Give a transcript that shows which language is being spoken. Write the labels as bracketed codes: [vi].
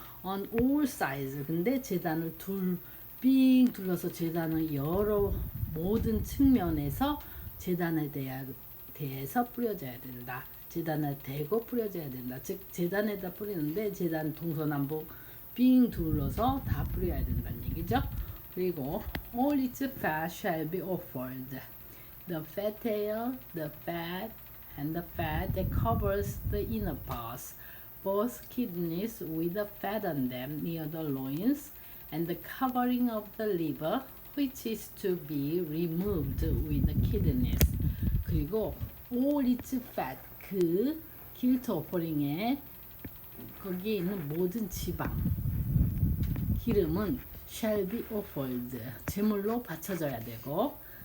[en] on all sides, [ko] 근데 재단을 빙 둘러서 재단을 여러 모든 측면에서 재단에 대해서 뿌려져야 된다. 재단에 대고 뿌려져야 된다. 즉 재단에다 뿌리는데 재단 동서남북 빙 둘러서 다 뿌려야 된다는 얘기죠. 그리고 [en] all its fat shall be offered. The fat tail, the fat, and the fat that covers the inner parts, both kidneys with the fat on them near the loins, and the covering of the liver, which is to be removed with the kidneys. [ko] 그리고 [en] all its fat, [ko] 그 guilt offering에 거기에 있는 모든 지방, 기름은 [en] shall be offered, [ko] 제물로 바쳐져야 되고,